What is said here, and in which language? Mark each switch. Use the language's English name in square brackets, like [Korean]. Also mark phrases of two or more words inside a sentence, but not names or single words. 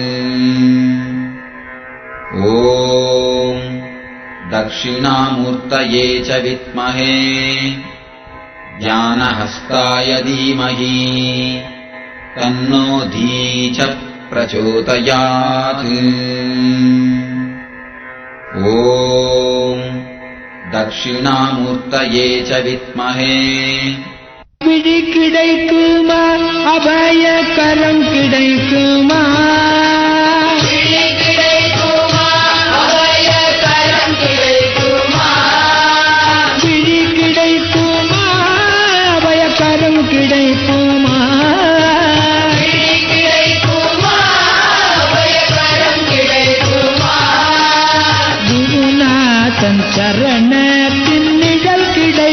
[Sanskrit] ॐ दक्षिणामूर्तये च विद्महे ज्ञानहस्ताय धीमहि तन्नो धी च प्रचोदयात् ॐ दक्षिणामूर्तये च विद्महे [Tamil] விழி கிடைக்குமா அபய கரம் கிடைக்குமா விழி கிடைக்குமா அபய கரம் கிடைக்குமா விழி கிடைக்குமா அபய கரம் கிடைக்குமா விழி கிடைக்குமா அபய கரம் கிடைக்குமா குருநாதன் சரணத்தின் நிழல்